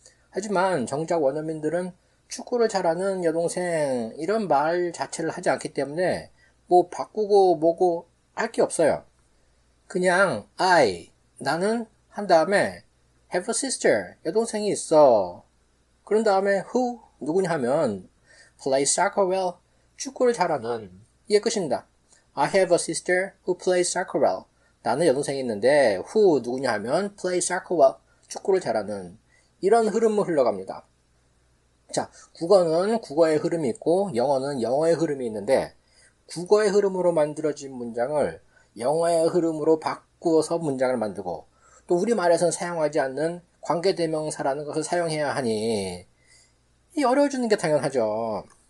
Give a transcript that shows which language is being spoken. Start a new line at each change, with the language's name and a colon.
Korean: 하지만 정작 원어민들은 축구를 잘하는 여동생 이런 말 자체를 하지 않기 때문에 뭐 바꾸고 뭐고 할 게 없어요. 그냥 나는 한 다음에
English: have a sister,
Korean: 여동생이 있어. 그런 다음에 who, 누구냐 하면
English: play soccer well,
Korean: 축구를 잘하는. 이게 끝입니다.
English: I have a sister who plays soccer well.
Korean: 나는 여동생이 있는데 who, 누구냐 하면
English: play soccer well,
Korean: 축구를 잘하는. 이런 흐름을 흘러갑니다. 자, 국어는 국어의 흐름이 있고 영어는 영어의 흐름이 있는데 국어의 흐름으로 만들어진 문장을 영어의 흐름으로 바꾸어서 문장을 만들고 또 우리말에서는 사용하지 않는 관계대명사라는 것을 사용해야 하니 어려워지는 게 당연하죠.